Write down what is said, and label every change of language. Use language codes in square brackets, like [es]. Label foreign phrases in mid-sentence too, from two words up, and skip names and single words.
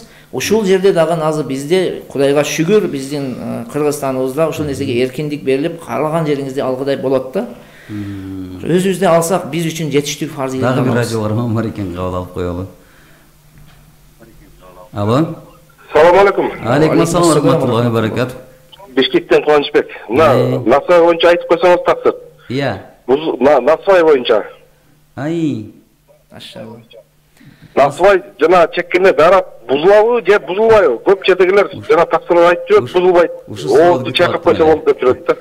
[ky] Ушул жерде дагы азыр бизде Кудайга шүгүр, биздин Кыргызстаныбызда ушул нерсеге эркиндик берилип, каалаган жериңизде алгыдай болот да. Өзүбүздө алсак, биз үчүн жетиштүү фарз эле. Дагы бир радио барман бар экен, кабыл алып коелу. Алло. [ar] سلام عليكم. عليكم السلام رحمة الله وبركات. [ky] Бишкектен Кубанычбек. Мына Насыбай боюнча айтып койсоңуз таксыр. Иә. Насыбай боюнча. Ай. Машалла. Насыбай жана чеккенде баары бузулабы же бузулбайбы? Көп жердегилер жана таксырып айтып жүрөт, бузулбайт. Оозду чайкап койсо болот деп жүрөт да.